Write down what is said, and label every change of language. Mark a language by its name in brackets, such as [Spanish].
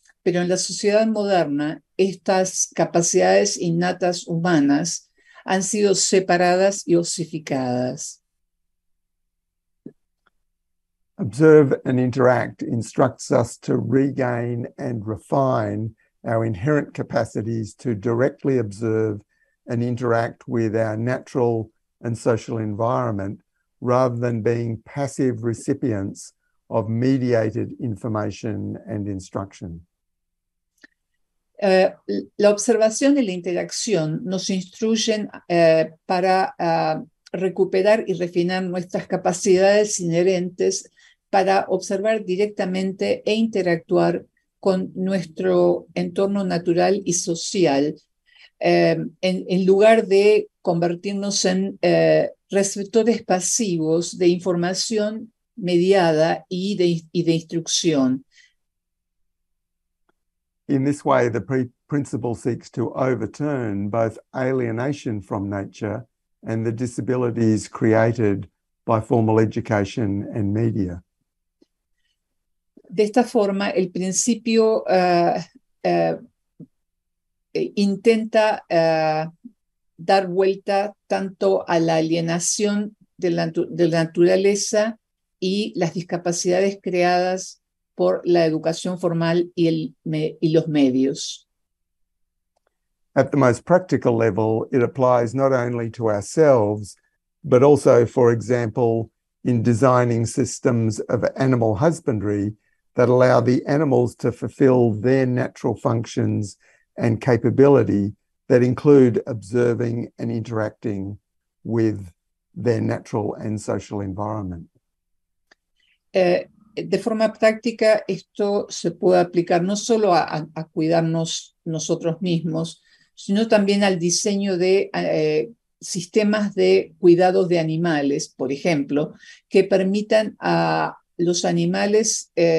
[Spanish] Pero en la sociedad moderna, estas capacidades innatas humanas han sido separadas y osificadas. [English] Observe and interact instructs us to regain and refine our inherent capacities to directly observe and interact with our natural and social environment rather than being passive recipients of mediated information and instruction. [Spanish] La observación y la interacción nos instruyen para recuperar y refinar nuestras capacidades inherentes para observar directamente e interactuar con nuestro entorno natural y social, en lugar de convertirnos en receptores pasivos de información mediada y de instrucción. [English] In this way, the principle seeks to overturn both alienation from nature and the disabilities created by formal education and media. [Spanish] De esta forma, el principio intenta dar vuelta tanto a la alienación de la naturaleza y las discapacidades creadas por la educación formal y los medios. [English] At the most practical level, it applies not only to ourselves, but also, for example, in designing systems of animal husbandry that allow the animals to fulfill their natural functions and capability that include observing and interacting with their natural and social environment. [Spanish] De forma práctica, esto se puede aplicar no solo a cuidarnos nosotros mismos, sino también al diseño de sistemas de cuidados de animales, por ejemplo, que permitan a los animales